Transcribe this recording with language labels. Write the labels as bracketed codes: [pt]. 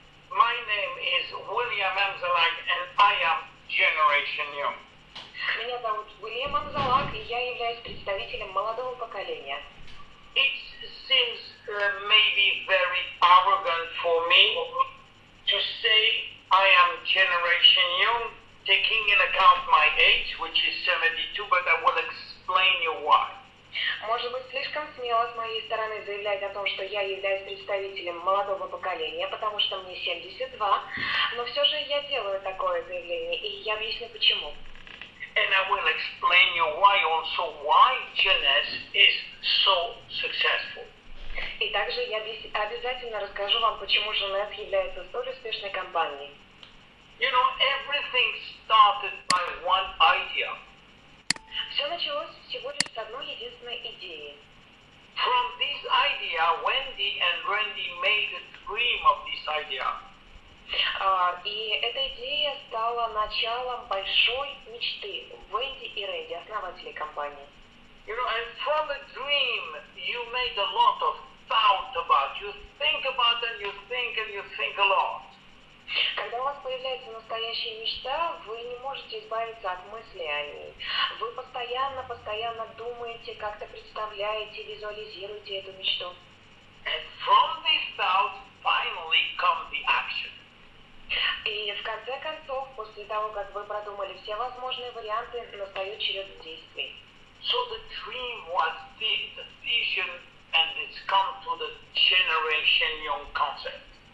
[en] My name is William Amzallag and I am Generation Young. [ru] Меня зовут Уильям Амзаллаг, и я являюсь представителем молодого поколения. [en] It seems maybe very arrogant for me to say I am Generation Young, taking in account my age, which is 72, but I will explain you why. [ru] Может быть, слишком смело с моей стороны заявлять о том, что я являюсь представителем молодого поколения, потому что мне 72, но все же я делаю такое заявление, и я объясню почему. [en] And I will explain you why JEUNESSE is so successful. [ru] И также я обязательно расскажу вам, почему JEUNESSE является столь успешной компанией. [en] You know, everything started by one idea. [ru] Все началось всего лишь с одной единственной идеи. [en] From this idea, Wendy and Randy made a dream of this idea. [ru] И эта идея стала началом большой мечты Венди и Рэнди, основателей компании. [en] You know, and from a dream, you made a lot of thought about. You think about and you think a lot. [ru] Когда у вас появляется настоящая мечта, вы не можете избавиться от мысли о ней. Вы постоянно думаете, как-то представляете, визуализируете эту мечту. [en] And from this thought, finally come the action. [ru] И в конце концов, после того, как вы продумали все возможные варианты, настает черед действий. [en] So the dream was the vision, and it's come to the Generation Young concept.